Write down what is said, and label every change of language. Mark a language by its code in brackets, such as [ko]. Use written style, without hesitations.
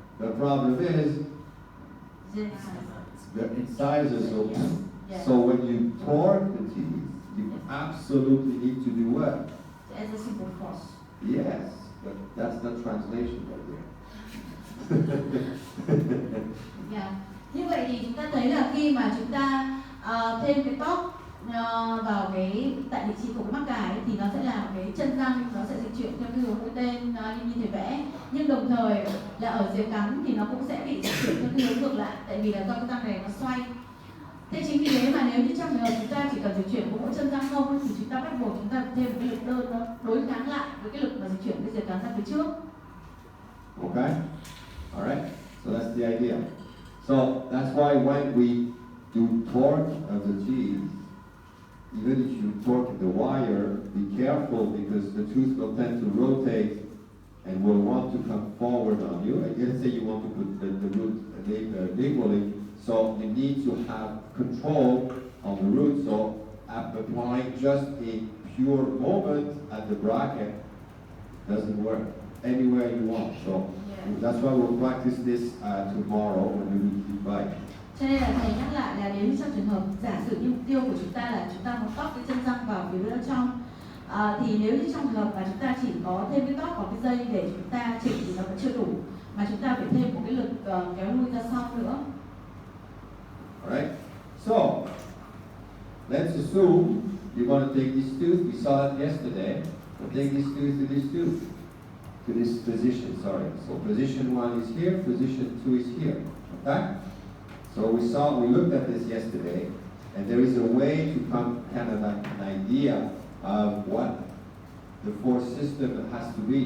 [en] The problem is Yes. the incisors open. Yes. So when you torque the teeth, you absolutely need to do what? As a simple force. Yes, but that's not translation right there. Yeah. [vi] Như vậy thì chúng ta thấy là khi mà chúng ta thêm cái tóc vào cái tại vị trí của cái mắc cài thì nó sẽ làm cái chân răng nó sẽ dịch chuyển theo cái hướng mũi tên như thầy vẽ, nhưng đồng thời là ở dưới cắm thì nó cũng sẽ bị dịch chuyển theo cái hướng ngược lại, tại vì là do cái răng này nó xoay. Thế chính vì thế mà nếu như trong trường hợp chúng ta chỉ cần dịch chuyển của mỗi chân răng không thì chúng ta bắt buộc chúng ta thêm một cái lực đơn nó đối kháng lại với cái lực mà dịch chuyển cái dưới cắm ra phía trước. [en] Okay? Alright? So that's the idea. So that's why when we do torque of the teeth, even if you torque the wire, be careful because the tooth will tend to rotate and will want to come forward on you. And let's say you want to put the root lingually, so you need to have control on the root. So applying just a pure moment at the bracket doesn't work anywhere you want. So that's why we'll practice this tomorrow when we do the bite. [vi] Cho nên là thầy nhắc lại là nếu như trong trường hợp giả sử như mục tiêu của chúng ta là chúng ta muốn tóp cái chân răng vào phía bên trong, thì nếu như trong trường hợp mà chúng ta chỉ có thêm cái tóp vào cái dây để chúng ta chỉnh thì nó vẫn chưa đủ, mà chúng ta phải thêm một cái lực kéo lui ra sau nữa. [en] Alright, so let's assume you want to take this tooth. We saw that yesterday. So take this tooth to this tooth, to this position. Sorry. So position 1 is here. Position 2 is here. Okay. So we looked at this yesterday, and there is a way to come kind of like an idea of what the force system has to be.